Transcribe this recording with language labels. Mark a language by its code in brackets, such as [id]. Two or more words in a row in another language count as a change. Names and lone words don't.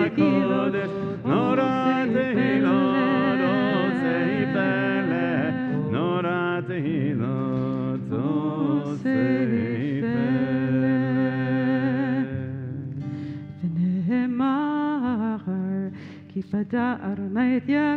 [he] kodesh, נורא תהלות עשה פלא נורא תהלות עשה פלא. ונאמר כי פדה אדוני את